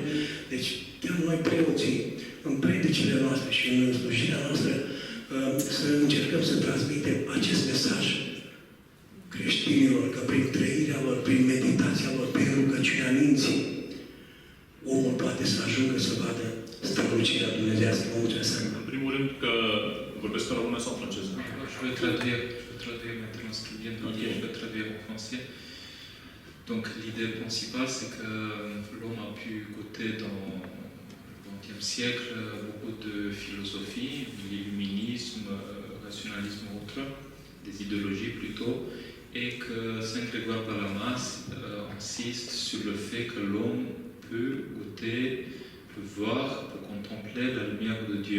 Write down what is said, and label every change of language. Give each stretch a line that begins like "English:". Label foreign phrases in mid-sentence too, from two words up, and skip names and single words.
Romanian: Deci, chiar noi preoții, în predicile noastre și în slujirea noastră, să încercăm să transmitem acest mesaj creștinilor, că prin trăirea lor, prin meditația lor, prin rugăciunea minții, omul poate să ajungă să vadă strălucirea dumnezeiască. Vă mulțumesc. În primul rând că vorbesc pe română sau franceză?
French: Je vais traduire maintenant ce qu'il vient de dire, je vais traduire en français. Donc l'idée principale, c'est que l'homme a pu goûter dans le XXe siècle beaucoup de philosophie, l'illuminisme, rationalisme ou autre, des idéologies plutôt, et que Saint Grégoire Palamas insiste sur le fait que l'homme peut goûter, peut voir, peut contempler la lumière de Dieu.